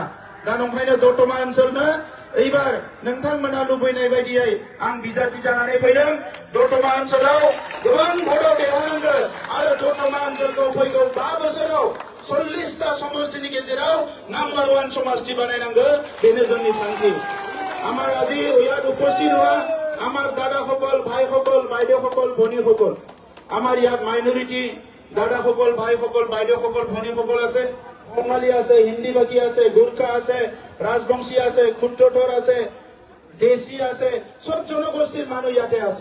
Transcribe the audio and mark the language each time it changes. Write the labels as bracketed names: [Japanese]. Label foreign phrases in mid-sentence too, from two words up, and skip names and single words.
[Bodo] दा नंखायनो दतमा ओनसोलनो एबार नोंथांमोना लुबैनाय बायदियै आं बिजाथि जानानै फैदों। दतमा ओनसोलाव गोबां भटआव देरहानांगौ आरो दतमा ओनसोलखौ फैगौ 5 बोसोराव 40টা समष्टिनि गेजेराव नाम्बार 1 समष्टि बानायनांगौ, बेनो जोंनि थांखि। [Assamese] আমাৰ আজি ইয়াত উপস্থিত হোৱা আমাৰ দাদাসকল, ভাইসকল, বাইদেউসকল, ভনীসকল, আমাৰ ইয়াত মাইনৰিটি দাদাসকল, ভাইসকল, বাইদেউসকল, ভনীসকল আছে, বঙালী আছে, হিন্দী ভাষী আছে, গোৰ্খা আছে, ৰাজবংশী আছে, ক্ষুদ্ৰধৰ আছে, দেশী আছে, সব জনগোষ্ঠীৰ মানুহ ইয়াতে আছে।